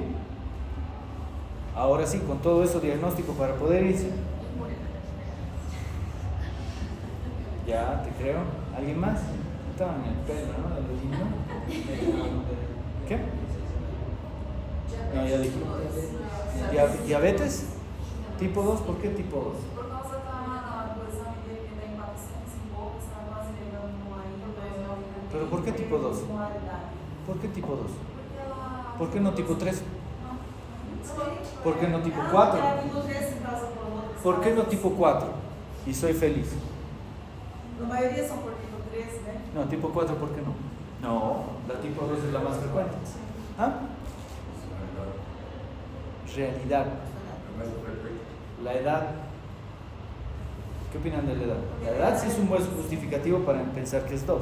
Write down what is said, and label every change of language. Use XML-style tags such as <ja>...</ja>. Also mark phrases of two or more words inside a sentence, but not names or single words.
<es>Ahora sí, con todo eso diagnóstico para poder irse. Ya, te creo. ¿Alguien más? Estaba en el pelo, ¿no? De los niños. ¿Qué? No, ya dijimos. ¿Diabetes? ¿Tipo 2? ¿Por qué tipo 2?</es> <pt>Por causa do exame dele que tem 400 e poucos, está quase levando no marido.</pt> <es>¿Pero por qué tipo 2? ¿Por qué tipo 2? ¿Por qué no tipo 3? ¿Por qué no tipo 4? ¿Por qué no tipo 4? Y soy feliz.</es> <pt>La maioria são por tipo 3, né?</pt> <es>No, tipo 4, ¿por qué no? No, la tipo 2 es la más frecuente. ¿Ah? Realidad. La edad. ¿Qué opinan de la edad? La edad sí es un buen justificativo para pensar que es 2.</es>